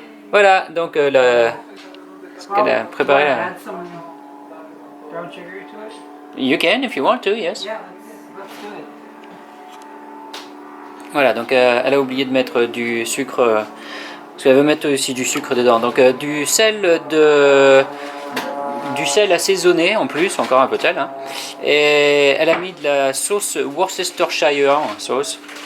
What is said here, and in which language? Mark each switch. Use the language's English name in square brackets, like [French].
[French] Voilà, donc ce qu'elle a préparé là. [English] Add some brown sugar to it? You can if you want to, yes. Yeah, let's do it. [French] Voilà, donc elle a oublié de mettre du sucre, parce qu'elle veut mettre aussi du sucre dedans. Donc du sel assaisonné en plus, encore un peu de sel. Hein. Et elle a mis de la sauce Worcestershire sauce.